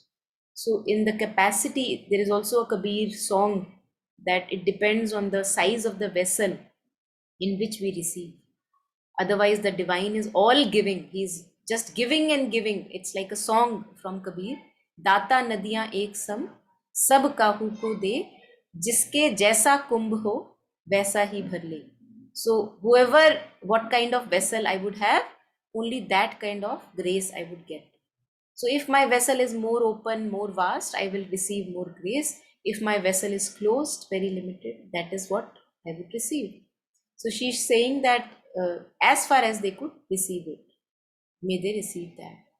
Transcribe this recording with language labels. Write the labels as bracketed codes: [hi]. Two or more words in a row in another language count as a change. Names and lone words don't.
[en] So in the capacity, there is also a Kabir song that it depends on the size of the vessel in which we receive. Otherwise, the divine is all giving. He's just giving and giving. It's like a song from Kabir. [hi] दाता नदियाँ एक सम, सब काहू को दे, जिसके जैसा कुंभ हो, वैसा ही भर ले. [en] So whoever, what kind of vessel I would have, only that kind of grace I would get. So if my vessel is more open, more vast, I will receive more grace. If my vessel is closed, very limited, that is what I would receive. So she's saying that as far as they could receive it, may they receive that.